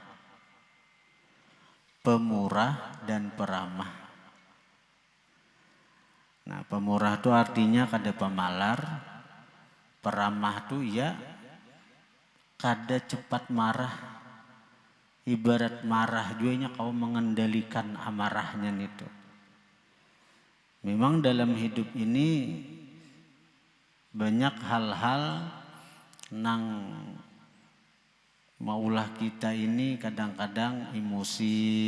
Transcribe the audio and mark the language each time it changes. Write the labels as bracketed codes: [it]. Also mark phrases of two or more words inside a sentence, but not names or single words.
[id] Pemurah dan peramah. [bjn] Nah, pemurah itu artinya kada pemalar, peramah itu ya kada cepat marah. [id] Ibarat marah juga kau mengendalikan amarahnya itu. [bjn] Memang dalam hidup ini banyak hal-hal nang maulah kita ini kadang-kadang emosi.